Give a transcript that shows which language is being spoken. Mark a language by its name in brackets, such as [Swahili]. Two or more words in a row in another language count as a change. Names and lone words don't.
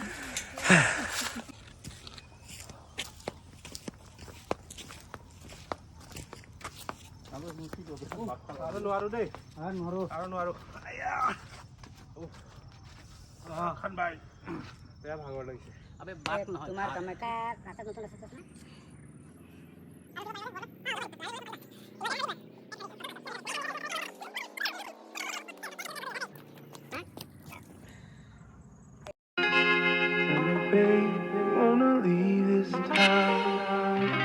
[Assamese] আৰু নোৱাৰো দেই আৰু নোৱাৰো খান বাই বেয়া ভাগৰ লাগিছে [Hindi] अबे बात ना तुम्हार कामाख्या रास्ता कौन सा रास्ता था [English] Wanna leave this town.